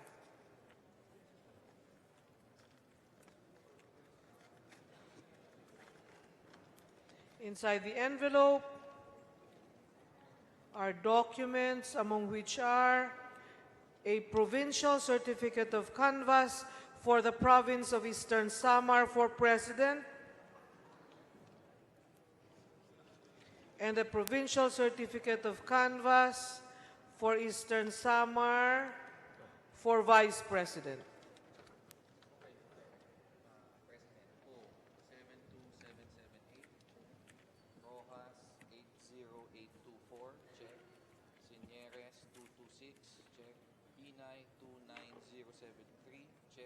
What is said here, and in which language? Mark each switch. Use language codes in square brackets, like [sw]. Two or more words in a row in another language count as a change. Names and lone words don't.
[en] Inside the envelope are documents, among which are a provincial certificate of canvass for the province of Eastern Samar for president, and a provincial certificate of canvass for Eastern Samar for vice president. Rojas 80824, check. Señeres 226, check. Inay 29073, check.